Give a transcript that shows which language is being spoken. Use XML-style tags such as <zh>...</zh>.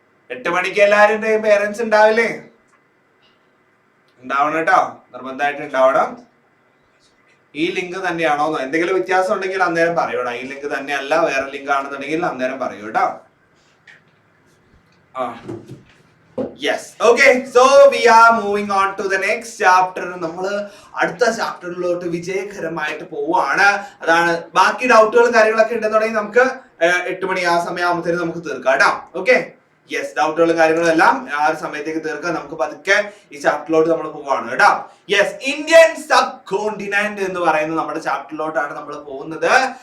<ml>8 മണിക്ക് എല്ലാവരുടെയും പേരൻസ് ഉണ്ടാവില്ലേ? ഉണ്ടാവണം കേട്ടോ, നിർബന്ധമായിട്ട് ഉണ്ടാവണം. ഈ ലിങ്ക് തന്നെയാണോ? എന്തെങ്കിലും വ്യത്യാസം ഉണ്ടെങ്കിൽ അന്നേരം പറയൂടാ. ഈ ലിങ്ക് തന്നെയല്ല, വേറെ ലിങ്ക് ആണെന്നുണ്ടെങ്കിൽ അന്നേരം പറയൂ കേട്ടോ.</ml> <en>Yes, okay, so we are moving on to the next chapter.</en> <ml>നമ്മള് അടുത്ത ചാപ്റ്ററിലോട്ട് വിജയകരമായിട്ട് പോവാണ്. അതാണ് ബാക്കി ഡൗട്ടുകളും കാര്യങ്ങളൊക്കെ ഉണ്ടെന്നുണ്ടെങ്കിൽ നമുക്ക് 8 മണി ആ സമയമാകുമ്പോഴത്തേനും നമുക്ക് തീർക്കാം കേട്ടോ. ഓക്കെ, യെസ്, ഡൗട്ടുകളും കാര്യങ്ങളും എല്ലാം ആ ഒരു സമയത്തേക്ക് തീർക്കാം. നമുക്ക് പതുക്കെ ഈ ചാപ്റ്ററിലോട്ട് നമ്മൾ പോവാണ് കേട്ടോ. യെസ്, ഇന്ത്യൻ സബ് കോണ്ടിനെന്റ് എന്ന് പറയുന്ന നമ്മുടെ ചാപ്റ്ററിലോട്ടാണ് നമ്മൾ പോകുന്നത്.</ml>